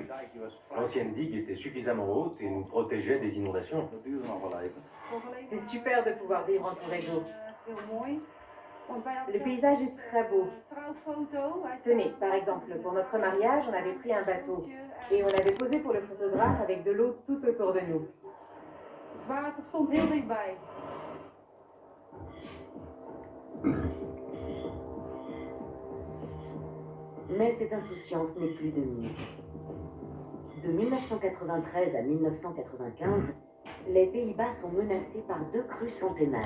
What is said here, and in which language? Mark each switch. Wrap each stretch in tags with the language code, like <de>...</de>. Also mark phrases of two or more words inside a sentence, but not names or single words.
<fr>L'ancienne digue était suffisamment haute et nous protégeait des inondations. C'est super de pouvoir vivre entouré d'eau. Le paysage est très beau. Tenez, par exemple, pour notre mariage, on avait pris un bateau et on avait posé pour le photographe avec de l'eau tout autour de nous.</fr> <nl>Het water stond heel dichtbij.</nl> <fr>Mais cette insouciance n'est plus de mise. De 1993 à 1995, les Pays-Bas sont menacés par 2 crues centennales.</fr>